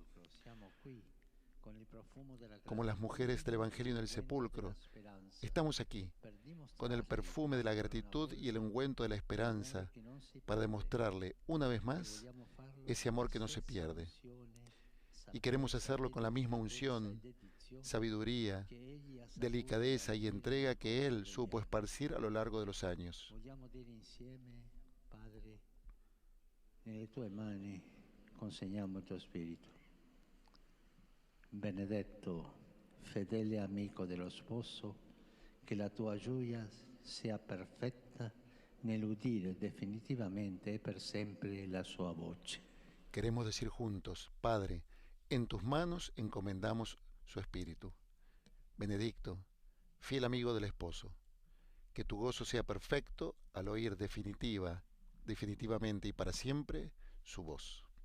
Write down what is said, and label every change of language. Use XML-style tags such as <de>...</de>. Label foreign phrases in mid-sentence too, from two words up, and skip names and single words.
<es>Como las mujeres del Evangelio en el sepulcro, estamos aquí, con el perfume de la gratitud y el ungüento de la esperanza, para demostrarle, una vez más, ese amor que no se pierde. Y queremos hacerlo con la misma unción, sabiduría, delicadeza y entrega que Él supo esparcir a lo largo de los años.</es> <it>Nelle tue mani consegniamo il tuo spirito. Benedetto, fedele amico dello sposo, che la tua gioia sia perfetta nell'udire definitivamente e per sempre la sua voce.</it> <es>Queremos decir juntos: Padre, en tus manos encomendamos su espíritu. Benedicto, fiel amigo del esposo, que tu gozo sea perfecto al oír definitivamente y para siempre su voz.</es>